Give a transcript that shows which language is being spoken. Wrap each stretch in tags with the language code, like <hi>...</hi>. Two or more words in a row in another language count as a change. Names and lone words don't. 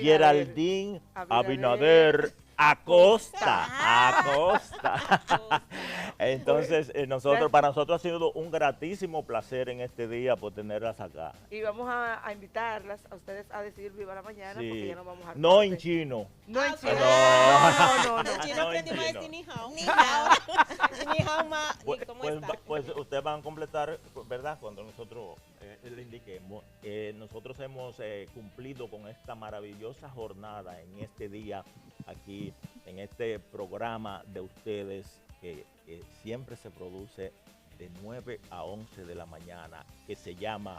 <es>Geraldine Abinader Acosta. Entonces, para nosotros ha sido un gratísimo placer en este día por tenerlas acá. Y vamos a invitarlas a ustedes a decir Viva la Mañana porque Sí. ya no vamos a No en chino. No en chino. No. No. Si no, no aprendimos a entiendo.</es> <zh>decir ni hao. Ni hao. Ni hao ma.</zh> <es>Pues, Ni cómo pues, está. pues ustedes van a completar, ¿verdad? Cuando nosotros le indiquemos, nosotros hemos cumplido con esta maravillosa jornada en este día, aquí, en este programa de ustedes, que siempre se produce de 9 a 11 de la mañana, que se llama</es>